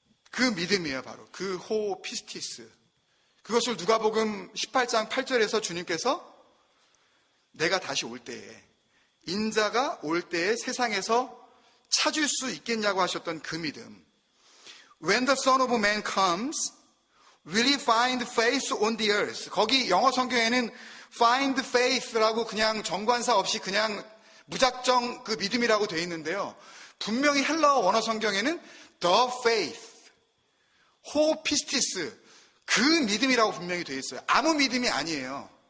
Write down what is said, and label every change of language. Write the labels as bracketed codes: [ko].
[ko] 그 믿음이에요, 바로 그 호피스티스. 그것을 누가복음 18장 8절에서 주님께서 내가 다시 올 때에, 인자가 올 때에 세상에서 찾을 수 있겠냐고 하셨던 그 믿음. [en] When the Son of Man comes, will he find faith on the earth? [ko] 거기 영어 성경에는 find faith라고 그냥 정관사 없이 그냥 무작정 그 믿음이라고 되어 있는데요. 분명히 헬라어 원어 성경에는 [en] the faith, [ko] 호 피스티스, 그 믿음이라고 분명히 되어 있어요. 아무 믿음이 아니에요.